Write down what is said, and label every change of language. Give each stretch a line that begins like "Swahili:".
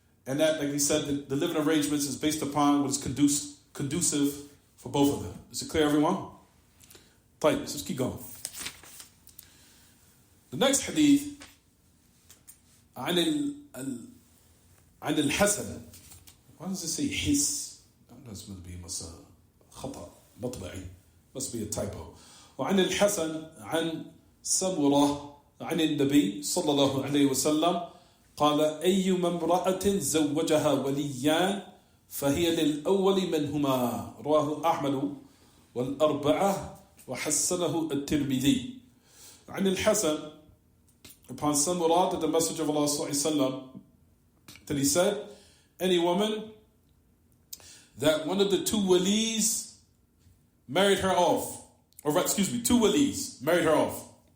English: And that, like we said, the living arrangements is based upon what is conducive for both of them. Is it clear, everyone? Right, let's keep going. The next hadith,
Arabic: عن الحسن.
English: Why does it say his? That must be
Arabic: خطأ مطبعي.
English: Must be a typo.
Arabic: وعن الحسن عن سمرة عن النبي صلى الله عليه وسلم قال أيما امرأة زوجها وليان فهي للأول منهما رواه أحمد والأربعة وحسنه الترمذي. عن الحسن,
English: upon some Murad, that the Messenger of Allah sallallahu that he said, any woman that one of the two walis married her off, or excuse me, two walis married her off.